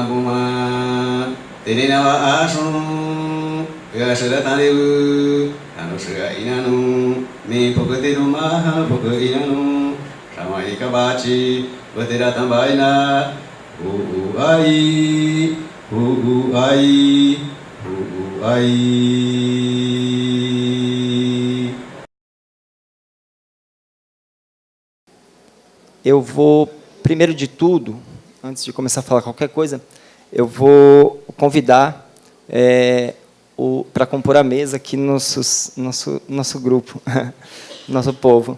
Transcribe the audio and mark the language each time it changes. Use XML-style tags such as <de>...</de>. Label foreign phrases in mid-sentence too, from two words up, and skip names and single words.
<pt>Buma, Terinawa Ashun, Yasharatanibu, Anusha Inanu, Mi Pokatiru Maha Poka Inanu, Shamaika Bachi, Batiratambaina, Ai, Ai, Ai. Eu vou, primeiro de tudo, antes de começar a falar qualquer coisa, eu vou convidar para compor a mesa aqui nosso grupo, nosso povo.</pt>